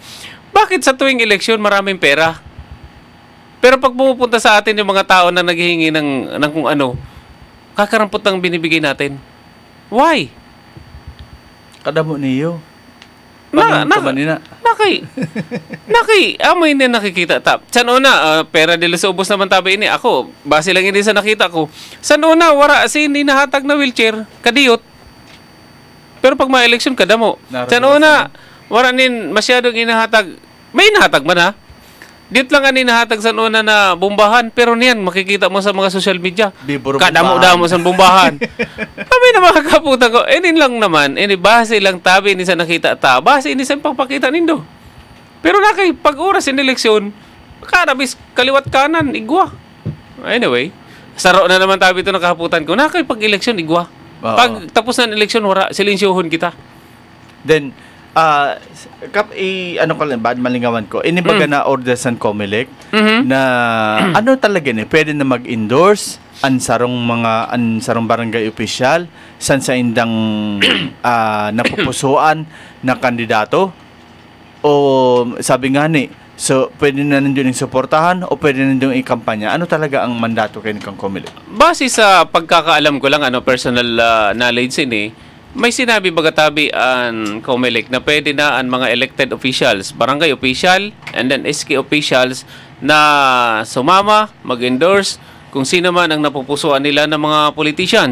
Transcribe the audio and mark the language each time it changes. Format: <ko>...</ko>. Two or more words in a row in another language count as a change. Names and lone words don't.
<tl>Bakit sa tuwing eleksyon maraming pera? Pero pag pumupunta sa atin yung mga tao na naghihingi ng kung ano, kakarampot ang binibigay natin.</tl> <en>Why?</en> <bik>Kadamo niyo. Amoy na nakikita. San una, pera de los ubos naman tabi ini. Ako, base lang ini sa nakita ko. San una, wara sin inahatag na wheelchair, kadiyot. Pero pag may election, kadamo. San una, wara nin masyadong inahatag. May inahatag man ha. Dito lang ang inahatag sa una na bombahan. Pero niyan, makikita mo sa mga social media. Kadamo-damo sa bombahan. Kami na mga kaputan ko. Lang naman. Base lang tabi ni sa nakita ta. Base ni sa pagpakita nindo. Pero nakay, pag oras in eleksyon, karabis, kaliwat kanan, igwa. Anyway, saro na naman tabi ito nakaputan ko. Nakay, pag eleksyon, igwa. Pag tapos na eleksyon, wala, silensyuhon kita. Then, Kap, ano ko lang, bad malingawan ko.</bik> <tl>Inibaga na order sa COMELEC na ano talaga ni pwede na mag-endorse ansarong barangay official san sa indang napupusuan na kandidato o sabi nga ni so pwede na nandiyon yung suportahan o pwede na nandiyon yung kampanya. Ano talaga ang mandato kay kang COMELEC? Base sa pagkakaalam ko lang,</tl> <en>personal knowledge</en> <tl>ini, may sinabi bagatabi ang COMELEC na pwede na ang mga</tl> <en>elected officials,</en> <tl>barangay official, and then SK officials na sumama, mag-endorse kung sino man ang napupusuan nila ng mga politicians.</tl>